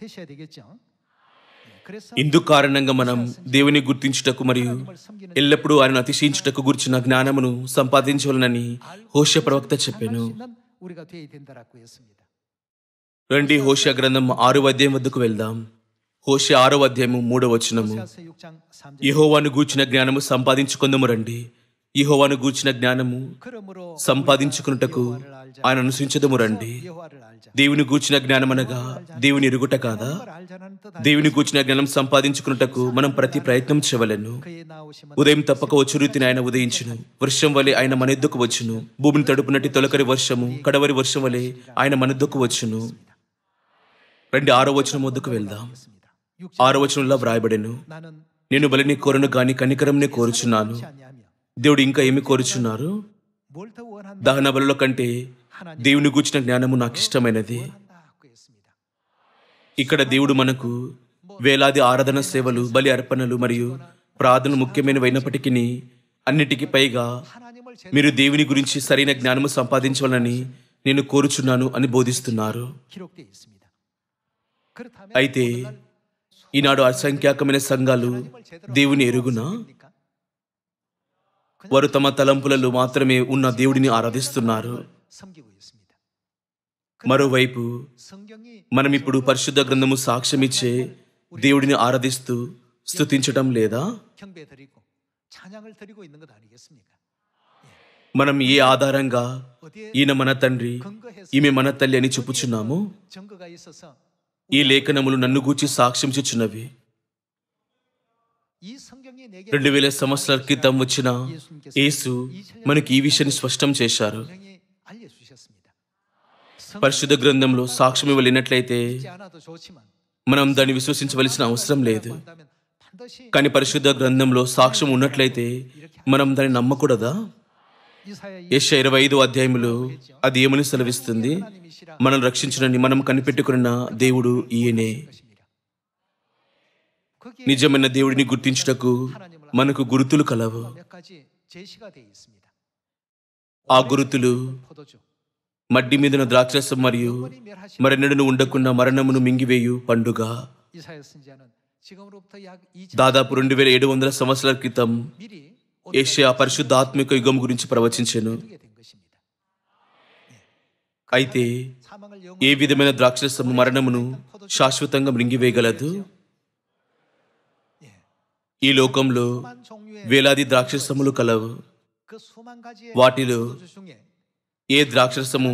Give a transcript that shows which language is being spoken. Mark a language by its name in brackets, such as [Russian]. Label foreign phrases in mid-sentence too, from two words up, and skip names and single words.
[Telugu] ఇందుకు కారణంగా మనం దేవుని గుర్తించుటకు మరియు ఎల్లప్పుడూ ఆయనను అతిశయించుటకు గురించిన జ్ఞానమును సంపాదించవలనని హోషేయ ప్రవక్త చెప్పాను. రండి హోషేయ గ్రంథం 6వ వద్దకు వెళ్దాం. హోషేయ 6వ 3వ. యెహోవాను గూర్చిన జ్ఞానము సంపాదించుకొందము రండి. యెహోవాను గూర్చిన జ్ఞానము [Korean] 그러므로 [Telugu] సంపాదించుకున్నటకు [Korean] 여호와를 알자. [Telugu] ఆయన అనుసరించదము రండి. [Korean] 여호와를 알자. [Telugu] దేవుని గూర్చిన జ్ఞానమనగా దేవుని ఎరుగుట కాదా? [Korean] 하나님을 알자는 뜻 [Telugu] దేవుని గూర్చిన జ్ఞానం సంపాదించుకున్నటకు మనం ప్రతి ప్రయత్నం చేయవలెను. [Korean] 그의 나오심은 [Telugu] ఉదయం తప్పక వచ్చు రీతిని ఆయన ఉదయించును. వర్షం వలె ఆయన మన ఎద్దుకు వచ్చును. భూమిని తడుపునట్టి తొలకరి వర్షము కడవరి వర్షం వలె ఆయన మన ఎద్దుకు వచ్చును. రండి 6వ వచనం వద్దకు వెళ్దాం. 6వ వచనంలో వ్రాయబడెను, [Korean] 나는 [Telugu] నేను బలిని కోరను గాని కనికరంనే కోరుచున్నాను. [Korean] 아니하며 [Telugu] దేవుడు ఇంకా ఏమి కోరుచున్నారు? [Korean] 뭘 더 원한다 [Telugu] దహన బలుల కంటే దేవుని గూర్చిన జ్ఞానము నాకు ఇష్టమైనది. [Korean] 한다고 했습니다. [Telugu] ఇక్కడ దేవుడు మనకు వేలాది ఆరాధన సేవలు, బలి అర్పణలు మరియు ప్రార్థనలు ముఖ్యమైనవైనప్పటికీ అన్నిటికీ పైగా [Korean] 하나님을 [Telugu] మీరు దేవుని గురించి సరైన జ్ఞానము సంపాదించాలని నేను కోరుచున్నాను అని బోధిస్తున్నారు. [Korean] 기록되어 있습니다. 그렇다면 [Telugu] అయితే ఈనాడు అసంఖ్యాకమైన సంఘాలు దేవుని ఎరుగునా? వారు తమ తలంపులలో మాత్రమే ఉన్న దేవుడిని ఆరాధిస్తున్నారు. [Korean] 섬기고 있습니다. [Telugu] మరోవైపు [Korean] 성경이 [Telugu] మనం ఇప్పుడు పరిశుద్ధ గ్రంథము సాక్ష్యమిచ్చే దేవుడిని ఆరాధిస్తూ స్తుతించటం లేదా? [Korean] 경배 드리고 찬양을 드리고 있는 것 아니겠습니까? [Telugu] మనం ఏ ఆధారంగా [Korean] 어디에 [Telugu] ఈయన మన తండ్రి, [Korean] 근거해서 [Telugu] ఈమె మన తల్లి అని చెప్పుచున్నాము? [Korean] 증거가 있어서 [Telugu] ఈ లేఖనములు నన్ను గూర్చి సాక్ష్యం చెచ్చున్నవి. [Korean] 이 성경이 내게 [Telugu] 2000 సంవత్సరాల క్రితం వచ్చిన యేసు మనకి ఈ విషయాన్ని స్పష్టం చేశారు. [Korean] 성경이 알려주셨습니다. [Telugu] పరిశుద్ధ గ్రంథంలో సాక్ష్యం ఇవ్వలేనట్లయితే [Korean] 믿지 않아도 좋지만 [Telugu] మనం దాన్ని విశ్వసించవలసిన అవసరం లేదు. [Korean] 한다면 반드시 [Telugu] కానీ పరిశుద్ధ గ్రంథంలో సాక్ష్యం ఉన్నట్లయితే మనం దాన్ని నమ్మకూడదా? [Korean] 이사야 [Telugu] యెషయా 25వ అధ్యాయములో అది ఏమని సెలవిస్తుంది? [Korean] 하나님이시라 [Telugu] మనల్ని రక్షించునని మనం కనిపెట్టుకున్న దేవుడు ఈయనే. [Korean] 것입니다. 거기에 [Telugu] నిజమైన దేవుడిని గుర్తించుటకు మనకు గుర్తులు కలవు. [Korean] 몇 가지 제시가 되어 있습니다. [Telugu] ఆ గుర్తులు [Korean] 포도주 [Telugu] మడ్డి మీదున్న ద్రాక్షరసం మరియు మరెన్నడూ ఉండకుండా మరణమును మింగివేయు పండుగ. [Korean] 이사야 선지자는 지금으로부터 약 2천 [Telugu] దాదాపు 2700 సంవత్సరాల క్రితం [Korean] 미리 [Telugu] యెషయా పరిశుద్ధాత్మిక యుగం గురించి ప్రవచించెను. [Korean] 오게 된 것입니다. [Telugu] అయితే [Korean] 사망을 [Telugu] ఏ విధమైన ద్రాక్షరసము మరణమును శాశ్వతంగా మృంగివేయగలదు? ఈ లోకంలో [Korean] 수만 종류의 [Telugu] వేలాది ద్రాక్షరసములు కలవు. [Korean] 그 수만 가지의 [Telugu] వాటిలో [Korean] 포도주 중에 [Telugu] ఏ ద్రాక్షరసము